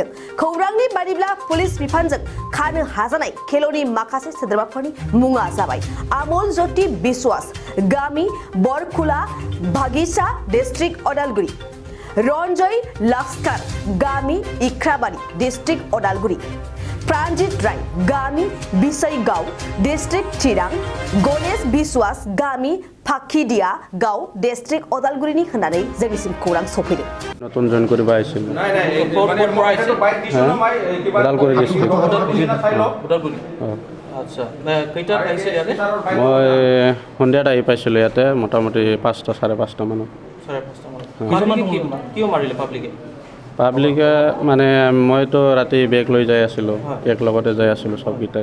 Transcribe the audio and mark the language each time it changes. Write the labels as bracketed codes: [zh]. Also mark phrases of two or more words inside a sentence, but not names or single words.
[brx] खौरांनि बादिब्ला पुलिस बिफानजों खानो हाजानाय खेल'नि माखासे सोद्रोमाफोरनि मुङा जाबाय आमल ज्योति बिश्वास, गामि बरखुला, बागिचा, डिस्ट्रिक्ट अदालगुरि, रन्जय लस्कर, गामि इख्राबारी, डिस्ट्रिक्ट अदालगुरि, प्राणजित राय, गामि बिसईगाव, डिस्ट्रिक्ट चिरां, गणेश बिश्वास, गामि फाखिदिया गाव, डिस्ट्रिक्ट अदालगुरिनि होननानै जोंनिसिम खौरां सफैदों। [as] নতুন জইন কৰিব আহিছিল ওদালগুৰি ডিষ্ট্ৰিক্ট। আচ্ছা কেইটাত আহিছে ইয়াতে? মই সন্ধিয়াত আহি পাইছিলোঁ ইয়াতে মোটামুটি 5টা 5:30 মানত। 5:30 কিয় মাৰিলে পাব্লিকে মানে মইতো ৰাতি বেগ লৈ যাই আছিলোঁ, কেক লগতে যাই আছিলোঁ চবকেইটাই।